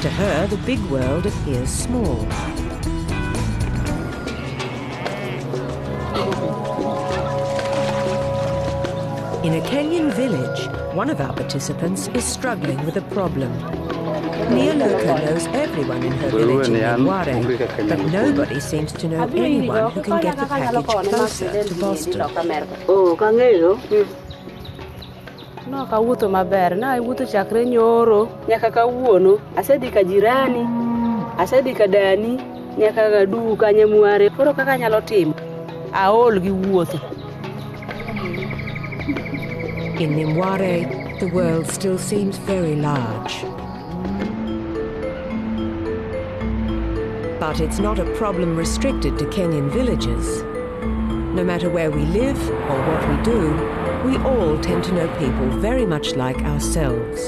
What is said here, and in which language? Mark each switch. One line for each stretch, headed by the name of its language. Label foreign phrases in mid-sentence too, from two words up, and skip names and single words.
English: To her, the big world appears small. In a Kenyan village, one of our participants is struggling with a problem. Nia Luka knows everyone in her village in Mware, but nobody seems to know anyone who can get the package closer to Boston.
Luo (Kenya and Tanzania): Oh, kang'eyo? No, kawuotho maber. Na iwuotho chakre nyoro nyaka kawuono. Asedhi ka jirani, asedhi ka dani, nyaka ka duka Nyamware. Koro kaka anyalo timo? Aol gi wuotho.
English: In Nimware, the world still seems very large. But it's not a problem restricted to Kenyan villages. No matter where we live or what we do, we all tend to know people very much like ourselves.